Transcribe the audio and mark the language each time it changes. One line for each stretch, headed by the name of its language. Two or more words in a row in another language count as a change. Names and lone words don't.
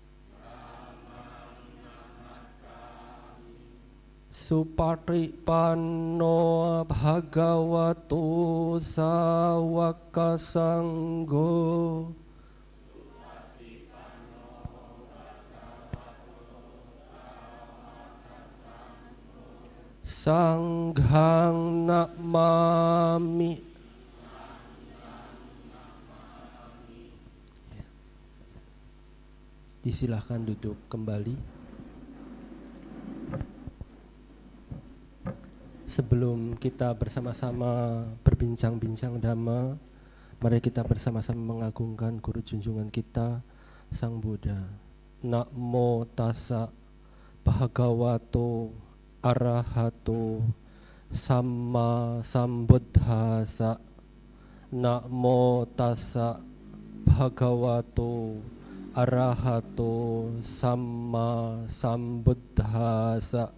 Pali: Supatipanno Bhagavato Sawaka Sangho. Sanghang Namami.
Indonesian: Disilahkan duduk kembali. Sebelum kita bersama-sama berbincang-bincang Dhamma, mari kita bersama-sama mengagungkan guru junjungan kita, Sang Buddha.
Pali: Namo tassa bhagavato arahato samma sambuddhassa. Namo tassa bhagavato arahato samma sambuddhassa.